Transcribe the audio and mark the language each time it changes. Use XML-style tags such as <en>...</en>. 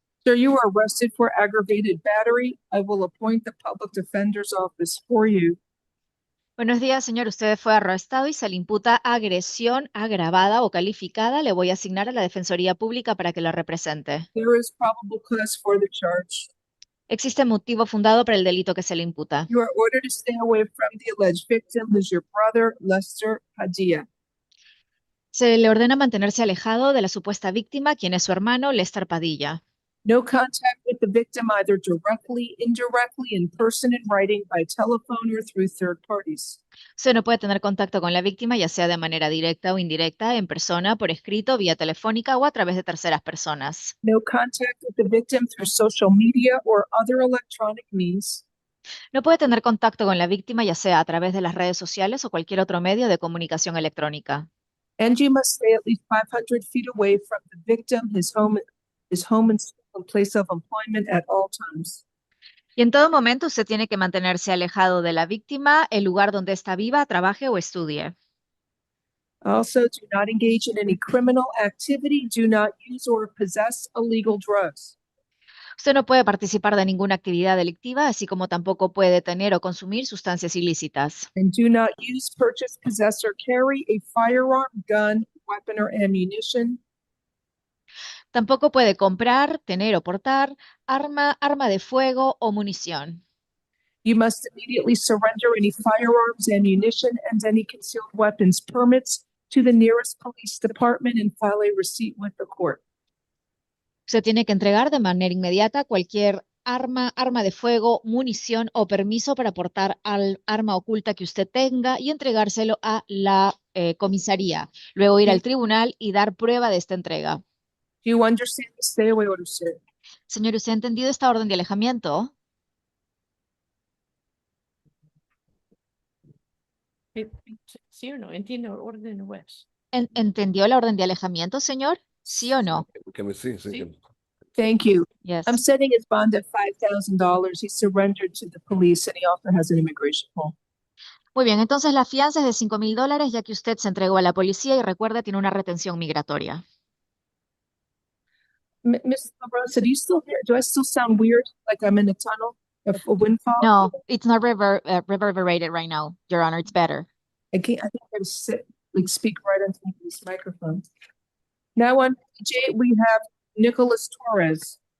<en>Sir, you were arrested for aggravated battery. I will appoint the public defender's office for you.</en> <es>Buenos días, señor. Usted fue arrestado y se le imputa agresión agravada o calificada. Le voy a asignar a la Defensoría Pública para que la represente.</es> <en>There is probable cause for the charge.</en> <es>Existe motivo fundado para el delito que se le imputa.</es> <en>You are ordered to stay away from the alleged victim, who is your brother, Lester Padilla.</en> <es>Se le ordena mantenerse alejado de la supuesta víctima, quien es su hermano, Lester Padilla.</es> <en>No contact with the victim either directly, indirectly, in person, in writing, by telephone, or through third parties.</en> <es>Usted no puede tener contacto con la víctima, ya sea de manera directa o indirecta, en persona, por escrito, vía telefónica o a través de terceras personas.</es> <en>No contact with the victim through social media or other electronic means.</en> <es>No puede tener contacto con la víctima, ya sea a través de las redes sociales o cualquier otro medio de comunicación electrónica.</es> <en>And you must stay at least 500 feet away from the victim, his home and place of employment at all times.</en> <es>Y en todo momento usted tiene que mantenerse alejado de la víctima, el lugar donde está viva, trabaje o estudie.</es> <en>Also, do not engage in any criminal activity. Do not use or possess illegal drugs.</en> <es>Usted no puede participar de ninguna actividad delictiva, así como tampoco puede tener o consumir sustancias ilícitas.</es> <en>And do not use, purchase, possess, or carry a firearm, gun, weapon, or ammunition.</en> <es>Tampoco puede comprar, tener o portar arma de fuego o munición.</es> <en>You must immediately surrender any firearms, ammunition, and any concealed weapons permits to the nearest police department and file a receipt with the court.</en> <es>Usted tiene que entregar de manera inmediata cualquier arma de fuego, munición o permiso para portar al arma oculta que usted tenga y entregárselo a la comisaría. Luego ir al tribunal y dar prueba de esta entrega.</es> <en>Do you understand the stay away order, sir?</en> <es>Señor, ¿usted ha entendido esta orden de alejamiento? ¿Sí o no? ¿Entiende el orden o es? ¿Entendió la orden de alejamiento, señor? ¿Sí o no?</es> <en>Thank you. Yes. I'm setting his bond at $5,000. He surrendered to the police and he also has an immigration hold.</en> <es>Muy bien, entonces la fianza es de $5,000 ya que usted se entregó a la policía y recuerda, tiene una retención migratoria.</es> <en>Ms. LaRosa, do I still sound weird? Like I'm in a tunnel of a windfall? No, it's not reverberated right now, Your Honor. It's better. I think I gotta sit, speak right into this microphone. Now on page 8, we have Nicholas Torres.</en>